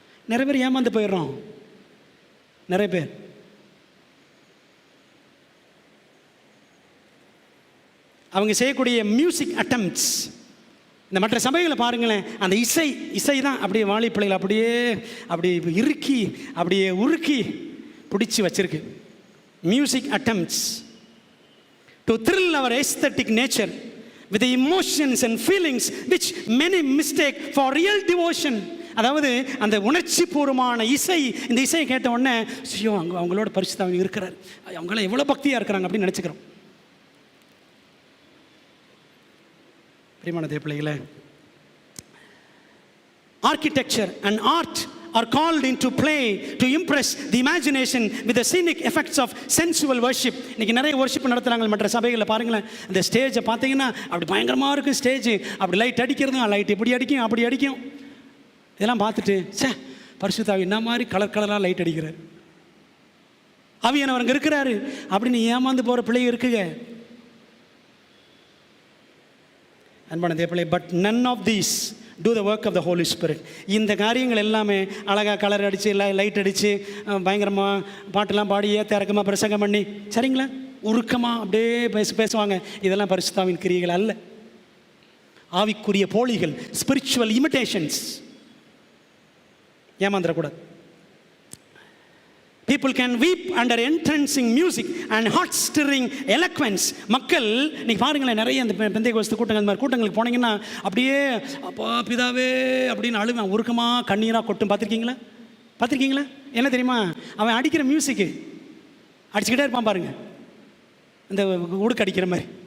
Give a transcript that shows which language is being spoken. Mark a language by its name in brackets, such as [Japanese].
[Tamil] நிறைய பேர் ஏமாந்து போயிடுறோம். நிறைய பேர் அவங்க செய்யக்கூடிய [English] music attempts, [Tamil] இந்த மற்ற சபைகளை பாருங்களேன், அந்த இசை தான் அப்படியே வாலிப்பிள்ளைகளை அப்படியே இறுக்கி அப்படியே உருக்கி பிடிச்சி வச்சிருக்கு. [English] Music attempts to thrill our aesthetic nature with the emotions and feelings which many mistake for real devotion. [Tamil] அதாவது அந்த உணர்ச்சி பூர்வமான இசை, இந்த இசையை கேட்ட உடனே ஐயோ அவங்களோட பரிசுத்த ஆவி இருக்கிறார், அவங்கள எவ்வளோ பக்தியாக இருக்கிறாங்க அப்படின்னு நினச்சிக்கிறோம். பிரியமான தேவ பிள்ளைகளே, [English] architecture and art are called into play to impress the imagination with the scenic effects of sensual worship. [Tamil] இன்னைக்கு நிறைய வர்ஷிப் நடத்துகிறாங்க மற்ற சபைகளில். பாருங்களேன், இந்த ஸ்டேஜை பார்த்தீங்கன்னா அப்படி பயங்கரமாக இருக்கும். ஸ்டேஜ் அப்படி லைட் அடிக்கிறதும், லைட் இப்படி அடிக்கும் அப்படி அடிக்கும். இதெல்லாம் பார்த்துட்டு பரிசுத்த ஆவி என்ன மாதிரி கலராக லைட் அடிக்கிறார், ஆவியானவர் அங்கே இருக்கிறாரு அப்படின்னு ஏமாந்து போகிற பிள்ளைங்க இருக்குங்க. அன்பான தேவர்களே, [English] But none of these do the work of the Holy Spirit. [Tamil] இந்த காரியங்கள் எல்லாமே அழகாக கலர் அடித்து லைட் அடித்து பயங்கரமாக பாட்டெல்லாம் பாடி ஏற்ற இறக்கமாக பிரசங்கம் பண்ணி, சரிங்களா, உருக்கமாக அப்படியே பேசுவாங்க. இதெல்லாம் பரிசுத்த ஆவியின் கிரியைகள் அல்ல, ஆவிக்குரிய போலிகள், [English] Spiritual imitations. [Tamil] ஏமாந்துடக்கூடாது. [English] People can weep under entrancing music and heart-stirring eloquence. [Tamil] மக்கள் நீங்கள் பாருங்களேன், நிறைய இந்த பெந்தைகோஸ்து கூட்டங்கள், இந்த மாதிரி கூட்டங்களுக்கு போனீங்கன்னா அப்படியே அப்பா பிதாவே அப்படின்னு அழுவேன், உருக்கமாக கண்ணீராக கொட்டும். பார்த்துருக்கீங்களா? என்ன தெரியுமா, அவன் அடிக்கிற மியூசிக்கு அடிச்சுக்கிட்டே இருப்பான் பாருங்க, இந்த உடுக்கு அடிக்கிற மாதிரி.